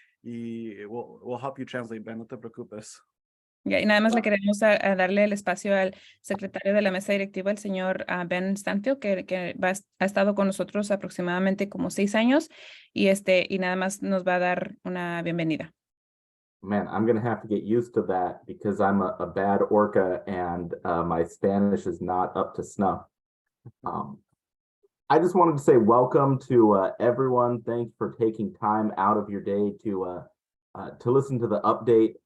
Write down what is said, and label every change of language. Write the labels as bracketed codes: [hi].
[en] We'll help you translate, Ben. [es] No te preocupes. Y nada más le queremos a darle el espacio al secretario de la mesa directiva, el señor Ben Stanfield, que ha estado con nosotros aproximadamente como 6 años y nada más nos va a dar una bienvenida. [en] Man, I'm going to have to get used to that because I'm a bad orca and my Spanish is not up to snuff. I just wanted to say welcome to everyone. Thanks for taking time out of your day to listen to the update.